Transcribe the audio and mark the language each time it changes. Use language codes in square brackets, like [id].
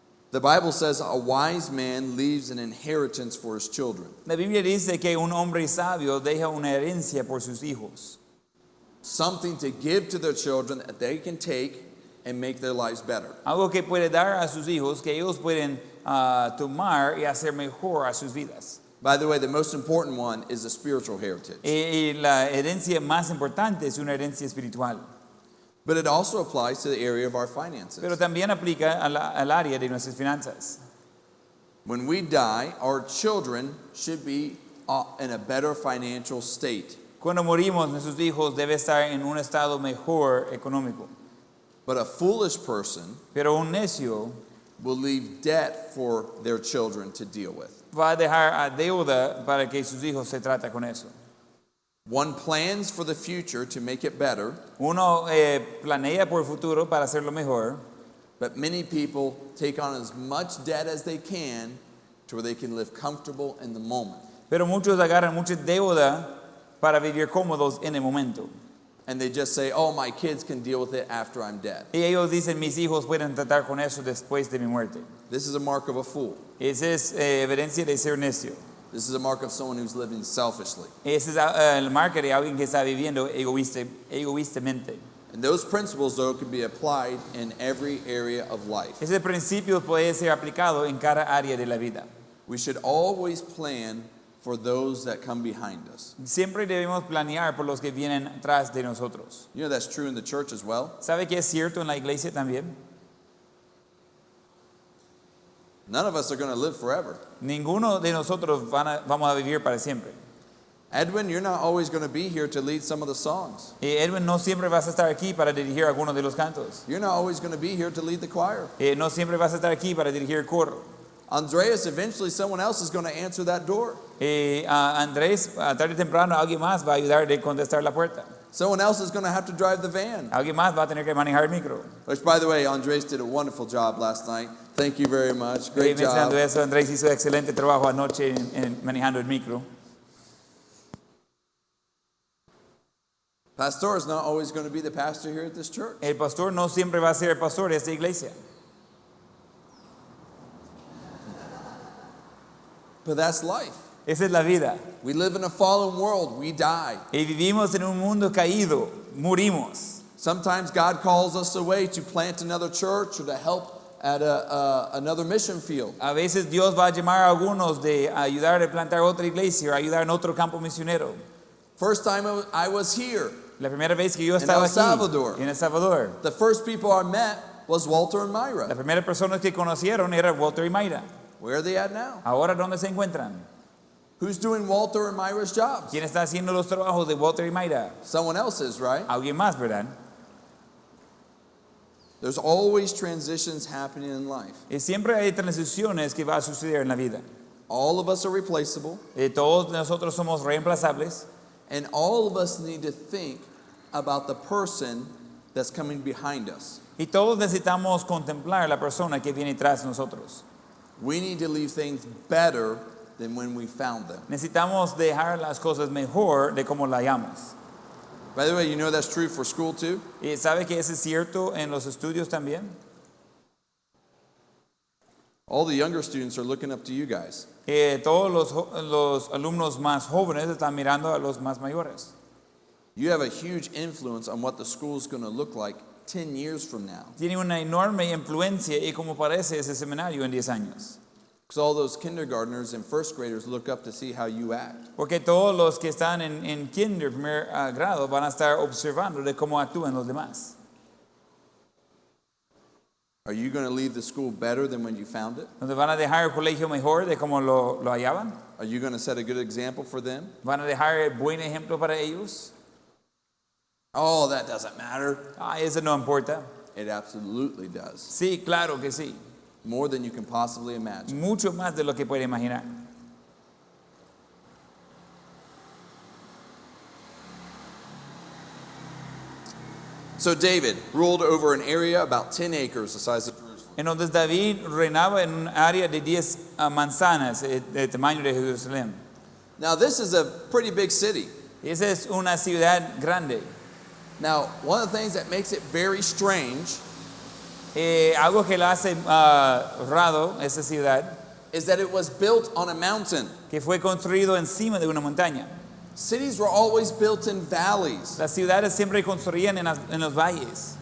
[en] The Bible says a wise man leaves an inheritance for his children. [es] La Biblia dice que un hombre sabio deja una herencia por sus hijos. [en] Something to give to their children that they can take and make their lives better. [es] Algo que puede dar a sus hijos que ellos pueden tomar y hacer mejor a sus vidas. [en] By the way, the most important one is a spiritual heritage. [es] Y la herencia más importante es una herencia espiritual. [en] But it also applies to the area of our finances. [es] Pero también aplica al área de nuestras finanzas. [en] When we die, our children should be in a better financial state. [es] Cuando morimos, nuestros hijos deben estar en un estado mejor económico. [en] But a foolish person [es] Pero un necio [en] will leave debt for their children to deal with. [es] va a dejar a deuda para que sus hijos se traten con eso. [en] One plans for the future to make it better, [es] Uno planea por el futuro para hacerlo mejor, [en] but many people take on as much debt as they can to where they can live comfortable in the moment. [es] Pero muchos agarran mucha deuda para vivir cómodos en el momento. [en] And they just say, oh, my kids can deal with it after I'm dead. [es] Y ellos dicen, mis hijos pueden tratar con eso después de mi muerte. [en] This is a mark of a fool. [es] Esa es evidencia de ser necio. [en] This is a mark of someone who's living selfishly. [es] Ese es el marca de alguien que está viviendo egoístamente. [en] And those principles, though, can be applied in every area of life. [es] Ese principio puede ser aplicado en cada área de la vida. [en] We should always plan for those that come behind us. [es] Siempre debemos planear por los que vienen atrás de nosotros. [en] You know that's true in the church as well. [es] ¿Sabe que es cierto en la iglesia también? [en] None of us are going to live forever. [es] Ninguno de nosotros vamos a vivir para siempre. [en] Edwin, you're not always going to be here to lead some of the songs. [es] Y Edwin, no siempre vas a estar aquí para dirigir algunos de los cantos. [en] You're not always going to be here to lead the choir. [es] No siempre vas a estar aquí para dirigir el coro. [en] Andreas, eventually someone else is going to answer that door. [es] Andrés, tarde o temprano alguien más va a ayudar a contestar la puerta. [en] Someone else is going to have to drive the van. [es] Alguien más va a tener que manejar el micro. [en] Which, by the way, Andres did a wonderful job last night. Thank you very much. Great job. [es] Mencionando eso, Andrés hizo excelente trabajo anoche en manejando el micro. [en] Pastor is not always going to be the pastor here at this church. [es] El pastor no siempre va a ser el pastor de esta iglesia. [en] But that's life. [es] Esa es la vida. [en] We live in a fallen world. We die. [es] Y vivimos en un mundo caído. Morimos. [en] Sometimes God calls us away to plant another church or to help at another mission field. [es] A veces Dios va a llamar a algunos de ayudar a plantar otra iglesia o ayudar en otro campo misionero. [en] First time I was here. [es] La primera vez que yo estaba aquí en El Salvador. [en] The first people I met was Walter and Myra. [es] La primera persona que conocieron era Walter y Mayra. [en] Where are they at now? [es] Ahora, ¿dónde se encuentran? [en] Who's doing Walter and Myra's jobs? [es] ¿Quién está haciendo los trabajos de Walter y Mayra? [en] Someone else is, right? [es] Alguien más, ¿verdad? [en] There's always transitions happening in life. [es] Y siempre hay transiciones que va a suceder en la vida. [en] All of us are replaceable. [es] Todos nosotros somos reemplazables. [en] And all of us need to think about the person that's coming behind us. [es] Y todos necesitamos contemplar la persona que viene tras nosotros. [en] We need to leave things better than when we found them. [es] Necesitamos dejar las cosas mejor de como la hallamos. [en] By the way, you know that's true for school too? [es] ¿Y sabe que eso es cierto en los estudios también? [en] All the younger students are looking up to you guys. [es] Todos los alumnos más jóvenes están mirando a los más mayores. [en] You have a huge influence on what the school is going to look like 10 years from now. [es] Tiene una enorme influencia y como parece ese seminario en 10 años. [en] Because all those kindergartners and first graders look up to see how you act. [es] Porque todos los que están en kinder, primer grado, van a estar observando de cómo actúan los demás. [en] Are you going to leave the school better than when you found it? [es] ¿Nos van a dejar el colegio mejor de cómo lo hallaban? [en] Are you going to set a good example for them? [es] ¿Van a dejar el buen ejemplo para ellos? [en] Oh, that doesn't matter. [es] Eso no importa. [en] It absolutely does. [es] Sí, claro que sí. [en] More than you can possibly imagine. [es] Mucho más de lo que puede imaginar. [en] So David ruled over an area about 10 acres the size of Jerusalem. [es] Entonces David reinaba en un área de 10 manzanas de tamaño de Jerusalén. [en] Now this is a pretty big city. [es] Esa es una ciudad grande. [en] Now, one of the things that makes it very strange [es] Algo que la hace raro esa ciudad [en] is that it was built on a mountain. [es] que fue construido encima de una montaña. [en] Cities were always built in valleys. [es] Las ciudades siempre construían en los valles.